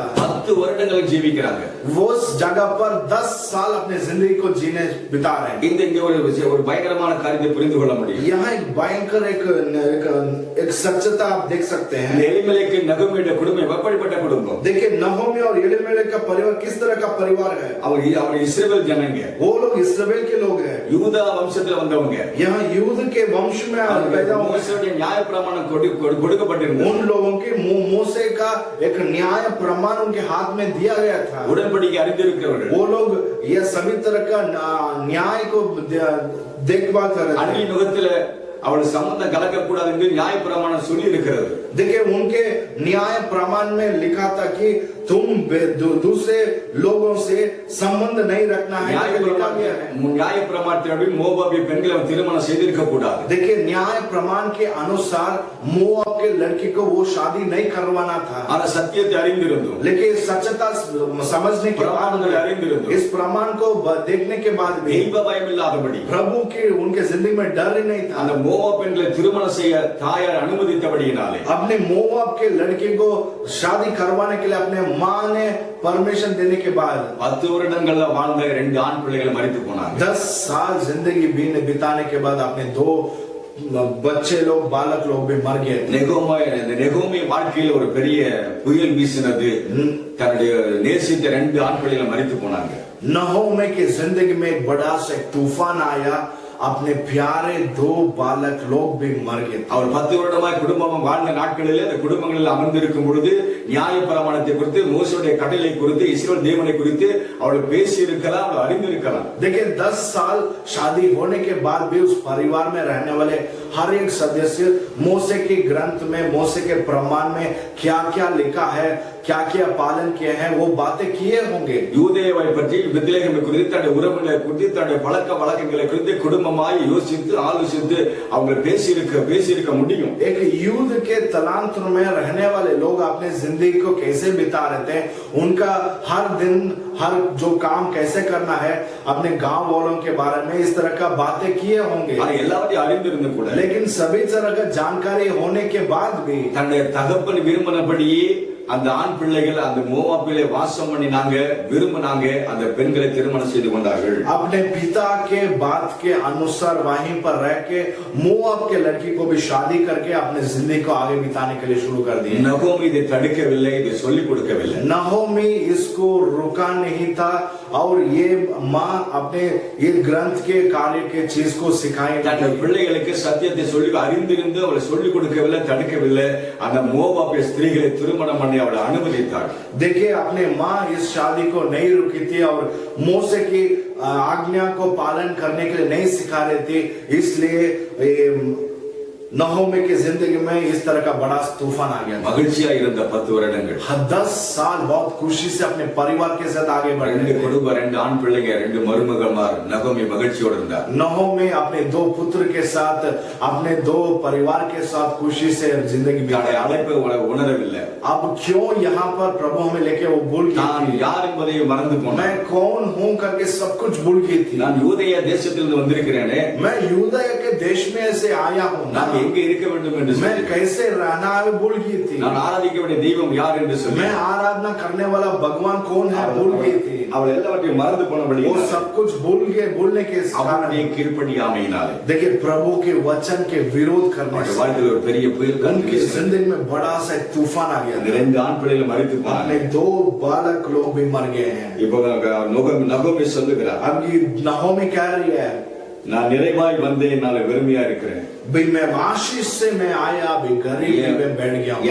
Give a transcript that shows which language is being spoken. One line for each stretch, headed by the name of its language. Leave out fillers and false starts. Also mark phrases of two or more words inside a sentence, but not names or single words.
Tamil: 10 வருடங்கள் ஜீவிக்கிறாங்க.
Hindi: वो उस जगह पर 10 साल अपने जिंदगी को जीने बिता रहे हैं।
Tamil: இங்க ஒரு பயங்கரமான காரியத்தை புரிந்து கொள்ள முடியும்.
Hindi: यहाँ एक भयंकर एक सच्चता आप देख सकते हैं।
Tamil: எலிமெலெக்கு நகோமியுடைய குடும்பம் எப்படிப்பட்ட குடும்பம்?
Hindi: देखिए नहोमी और एलीमेलेक का परिवार किस तरह का परिवार है?
Tamil: அவர் இஸ்ரவேல் ஜனங்க,
Hindi: वो लोग इस्राएल के लोग हैं।
Tamil: யூதா வம்சத்துல வந்தவங்க.
Hindi: यहाँ यूद के वंश में पैदा हुए।
Tamil: மோசேயுடைய நியாயப்பிரமாணம் கொடுக்கப்பட்டிருந்தது.
Hindi: उन लोगों के मूसे का एक न्याय प्रमाण उनके हाथ में दिया गया था।
Tamil: உடன்படிக்கை அறிந்திருக்கிறவர்கள்,
Hindi: वो लोग यह सभी तरह का न्याय को देखभाल कर रहे थे।
Tamil: அந்நிய நுகத்துல அவள் சம்பந்தம் கலக்கக்கூடாது என்று நியாயப்பிரமாணம் சொல்லி இருக்கிறது.
Hindi: देखिए उनके न्याय प्रमाण में लिखा था कि तुम दूसरे लोगों से संबंध नहीं रखना है।
Tamil: நியாயப்பிரமாணத்தின்படி மோவாபிய பெண்களை திருமணம் செய்திருக்க கூடாது.
Hindi: देखिए न्याय प्रमाण के अनुसार मोआब के लड़की को वो शादी नहीं करवाना था।
Tamil: ஆனா சத்தியத்தை அறிந்திருந்தோம்,
Hindi: लेकिन सच्चता समझने के बाद, इस प्रमाण को देखने के बाद भी
Tamil: தெய்வ பயம் இல்லாதபடி,
Hindi: प्रभु के उनके जिंदगी में डर ही नहीं था।
Tamil: அந்த மோவாப் பெண்களை திருமணம் செய்ய தாயார் அனுமதித்தபடியினாலே
Hindi: अपने मोआब के लड़के को शादी करवाने के लिए अपने माँ ने परमिशन देने के बाद
Tamil: 10 வருடங்கள்ல வாழ்ந்த 2 ஆண் பிள்ளைகள் மரித்து போனாங்க.
Hindi: 10 साल जिंदगी बिताने के बाद अपने 2 बच्चे लोग, बालक लोग भी मर गए।
Tamil: நெகோமி வாழ்க்கையில் ஒரு பெரிய புயல் வீசினது. தன்னுடைய நேசித்த 2 ஆண் பிள்ளைகள் மரித்து போனாங்க.
Hindi: नहोमी की जिंदगी में एक बड़ा सा तूफान आया अपने प्यारे 2 बालक लोग भी मर गए।
Tamil: அவர் 10 வருடமாய் குடும்பம் வாழ்ந்த நாட்களிலே அந்த குடும்பங்களில் அமர்ந்திருக்கும் பொழுது நியாயப்பிரமாணத்தை குறித்து மோசேயுடைய கட்டளை குறித்து இஸ்ரவேல் தேவனை குறித்து அவர்கள் பேசி இருக்கலாம், அவர்கள் அறிந்திருக்கலாம்.
Hindi: देखिए 10 साल शादी होने के बाद भी उस परिवार में रहने वाले हर एक सदस्य मूसे के ग्रंथ में, मूसे के प्रमाण में क्या क्या लिखा है, क्या क्या पालन किए हैं, वो बातें किए होंगे।
Tamil: யூதேயாவை பற்றி பெத்லகேமை குறித்து தன்னுடைய உறவுகளை குறித்து தன்னுடைய பழக்க வழக்கங்களை குறித்து குடும்பமாய் யோசித்து ஆலோசித்து அவங்க பேசியிருக்க முடியும்।
Hindi: एक युद्ध के तलांतर में रहने वाले लोग अपने जिंदगी को कैसे बिता रहे थे, उनका हर दिन हर जो काम कैसे करना है, अपने गांव वालों के बारे में इस तरह का बातें किए होंगे।
Tamil: எல்லாத்தையும் அறிந்திருந்து கூட
Hindi: लेकिन सभी तरह का जानकारी होने के बाद भी
Tamil: தன்னுடைய தகப்பன் விரும்பினபடியே அந்த ஆண் பிள்ளைகள் அந்த மோவாபிலே வாசம் பண்ணினாங்க, விரும்பினாங்க, அந்த பெண்களை திருமணம் செய்து கொண்டார்கள்।
Hindi: अपने पिता के बात के अनुसार वहीं पर रह के मोआब के लड़की को भी शादी करके अपने जिंदगी को आगे बिताने के लिए शुरू कर दिए।
Tamil: நகோமி இதை தடுக்கவில்லை, இதை சொல்லிக் கொடுக்கவில்லை।
Hindi: नहोमी इसको रुका नहीं था और ये माँ अपने ये ग्रंथ के कार्य के चीज को सिखाई।
Tamil: தன்னுடைய பிள்ளைகளுக்கு சத்தியத்தை சொல்லி அறிந்திருந்து அவளை சொல்லிக் கொடுக்கவில்லை, தடுக்கவில்லை। அந்த மோவாபிய ஸ்திரீகளை திருமணம் பண்ணி அவளை அனுமதித்தாள்।
Hindi: देखिए अपने माँ इस शादी को नहीं रुकी थी और मूसे की आज्ञा को पालन करने के लिए नहीं सिखा रही थी, इसलिए नहोमी की जिंदगी में इस तरह का बड़ा तूफान आ गया।
Tamil: மகிழ்ச்சியா இருந்த 10 வருடங்கள்
Hindi: 10 साल बहुत खुशी से अपने परिवार के साथ आगे बढ़ रहे थे।
Tamil: குடும்பம், 2 ஆண் பிள்ளைங்க, 2 மருமகள்மார், நகோமி மகிழ்ச்சியோடு இருந்தார்।
Hindi: नहोमी अपने 2 पुत्र के साथ, अपने 2 परिवार के साथ खुशी से जिंदगी बिताई।
Tamil: அழைப்பை உணரவில்லை।
Hindi: अब क्यों यहाँ पर प्रभु हमें लेके वो भूल
Tamil: நான்
Hindi: गई,
Tamil: யார் என்பதை மறந்து போனேன்।
Hindi: मैं कौन हूँ करके सब कुछ भूल गई थी।
Tamil: நான் யூதேயா தேசத்திலிருந்து வந்திருக்கிறேனே,
Hindi: मैं यूदा के देश में से आया हूँ,
Tamil: நான் எங்கே இருக்க வேண்டும் என்று
Hindi: मैं
Tamil: சொல்லி,
Hindi: कैसे रहना है भूल गई थी।
Tamil: நான் ஆராதிக்க வேண்டிய தெய்வம் யார் என்று சொல்லி,
Hindi: मैं आराधना करने वाला भगवान कौन है भूल गई थी।
Tamil: அவள் எல்லாவற்றையும் மறந்து போனபடி
Hindi: वो सब कुछ भूल गए, भूलने के
Tamil: அவனுடைய
Hindi: कारण
Tamil: கீழ்ப்படியாமையினாலே
Hindi: देखिए प्रभु के वचन के विरोध करने
Tamil: அவருடைய
Hindi: से
Tamil: வாழ்க்கையில் ஒரு பெரிய புயல் காற்று
Hindi: उनकी
Tamil: வீசினது।
Hindi: जिंदगी में बड़ा सा एक तूफान आ गया।
Tamil: அந்த 2 ஆண் பிள்ளைகள் மரித்து
Hindi: अपने
Tamil: போனாங்க।
Hindi: 2 बालक लोग भी मर गए हैं।
Tamil: இப்போ நகோமி சொல்லுகிறார்,
Hindi: अब ये नहोमी कह रही है,
Tamil: நான் நிறைவாய் வந்தேன், நான் வெறுமையா இருக்கிறேன்।
Hindi: भाई मैं आशीष से मैं आया, अभी गरीबी में बैठ गया हूँ।